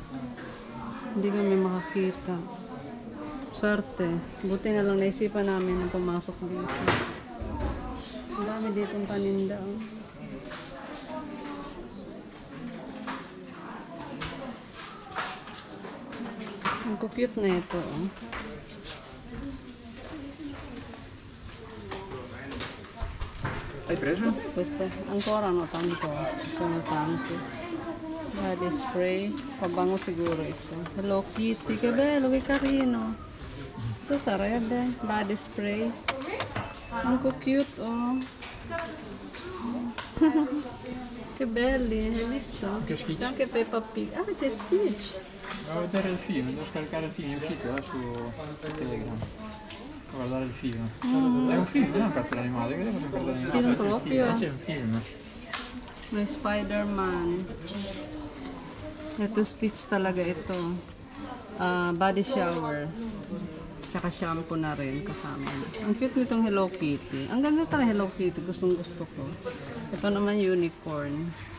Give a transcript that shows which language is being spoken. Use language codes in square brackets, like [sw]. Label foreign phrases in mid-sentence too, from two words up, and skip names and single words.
[tl] Hindi kami makakita. Swerte. Buti na lang naisipan namin na pumasok dito. Ang dami ditong paninda. Ang cute na ito. [it] Hai preso? Questo ancora no tanto, sono tanti. [en] Body spray, [tl] pabango siguro ito. Hello Kitty, [it] che bello, che carino. Cosa sarebbe? [en] Body spray. [it] Anche cute, oh. Che belli, hai visto? Che Stitch. C'è anche Peppa Pig. Ah, c'è Stitch. Devo vedere il film, devo scaricare il film, è uscito su Telegram. Devo guardare il film. È un film, non è un cartone animato, che devo guardare animato? Film proprio? C'è un film. [tl] May Spider-Man. Ito Stitch talaga ito. [en] Body shower. [tl] Tsaka shampoo na rin kasama. Ang cute nitong Hello Kitty. Ang ganda talaga Hello Kitty. Gustong gusto ko. Ito naman unicorn.